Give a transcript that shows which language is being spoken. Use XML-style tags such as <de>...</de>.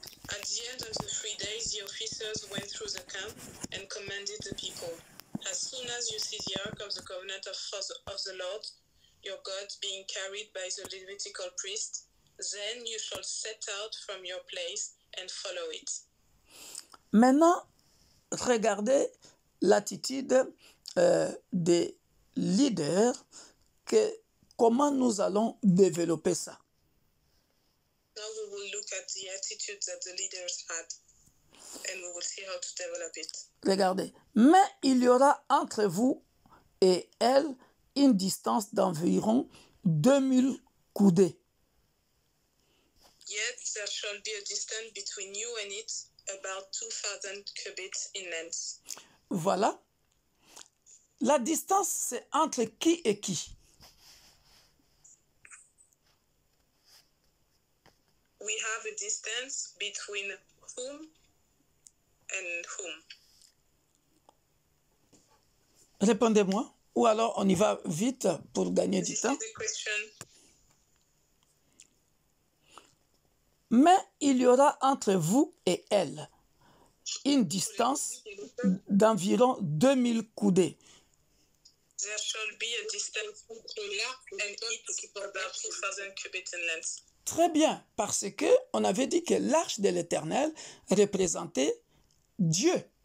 <en>At the end of the 3 days, the officers went through the camp and commanded the people, as soon as you see the Ark of the Covenant of the Lord, your God, being carried by the Levitical priest, then you shall set out from your place and follow it.</en> <fr>Maintenant, regardez l'attitude des leaders, comment nous allons développer ça.</fr> <en>Now we will look at the attitude that the leaders had and we will see how to develop it.</en> <fr>Regardez, mais il y aura entre vous et elle une distance d'environ 2000 coudées.</fr> <en>Yet there shall be a distance between you and it, about 2,000 cubits in length.</en> <fr>Voilà. La distance, c'est entre qui et qui? We have a distance between whom and whom. Répondez-moi. Ou alors on y va vite pour gagner du</fr> <en>This</en> <fr>temps.</fr> <en>is the question.</en> <fr>Mais il y aura entre vous et elle une distance d'environ 2000 coudées.</fr> <en>There shall be a distance between l'arc and it about 2,000 cubits in length.</en> <fr>Très bien, parce que on avait dit que l'arche de l'Éternel représentait Dieu.</fr>